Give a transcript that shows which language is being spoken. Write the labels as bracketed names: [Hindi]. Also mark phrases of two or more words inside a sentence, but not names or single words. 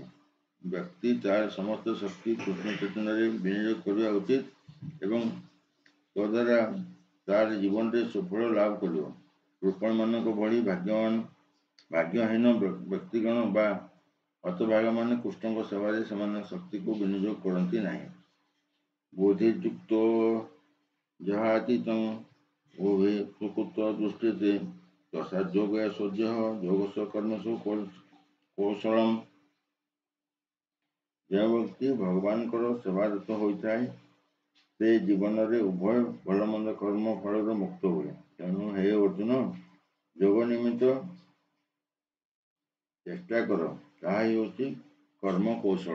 [Odia] ବ୍ୟକ୍ତି ତାର ସମସ୍ତ ଶକ୍ତି କୃଷ୍ଣ ଚେତନାରେ ବିନିଯୋଗ କରିବା ଉଚିତ ଏବଂ ତଦ୍ୱାରା ତାର ଜୀବନରେ ସୁଫଳ ଲାଭ କରିବ। କୃପଣମାନଙ୍କ ଭଳି ଭାଗ୍ୟହୀନ ବ୍ୟକ୍ତିଗଣ ବା ହତଭାଗ୍ୟମାନେ କୃଷ୍ଣଙ୍କ ସେବାରେ ସେମାନଙ୍କ ଶକ୍ତିକୁ ବିନିଯୋଗ କରନ୍ତି ନାହିଁ। [Sanskrit] ବୁଦ୍ଧିଯୁକ୍ତ जहातीतं उभे सुकृत दृष्टिते तसाद्योगे सौज्य योगस्व कर्मसु कौशलम। [Odia] ଯେଉଁ ବ୍ୟକ୍ତି ଭଗବାନଙ୍କର ସେବାରତ ହୋଇଥାଏ ସେ ଜୀବନରେ ଉଭୟ ଭଲ ମନ୍ଦ କର୍ମ ଫଳରୁ ମୁକ୍ତ ହୁଏ। ତେଣୁ ହେ ଅର୍ଜୁନ, ଯୋଗ ନିମିତ୍ତ ଚେଷ୍ଟା କର, ତାହା ହେଉଛି କର୍ମ କୌଶଳ।